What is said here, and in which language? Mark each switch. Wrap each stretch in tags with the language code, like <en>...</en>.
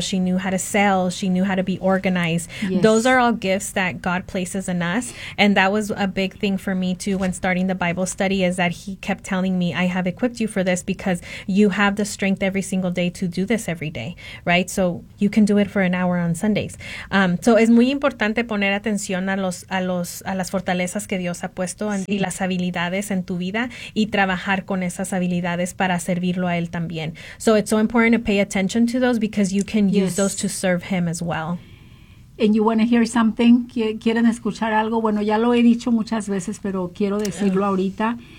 <en>She knew how to sell. She knew how to be organized. Yes. Those are all gifts that God places in us. And that was a big thing for me too when starting the Bible study, is that he kept telling me, I have equipped you for this because you have the strength every single day to do this every day, right? So you can do it for an hour on Sundays.</en> <es>So es muy importante poner atención a las fortalezas que Dios ha puesto en, sí. y las habilidades en tu vida, y trabajar con esas habilidades para servirlo a él también.</es> <en>So it's so important to pay attention to those, because you can use those to serve him as well. And you want to hear something?</en> <es>¿Quieren escuchar algo? Bueno, ya lo he dicho muchas veces, pero quiero decirlo ahorita.</es>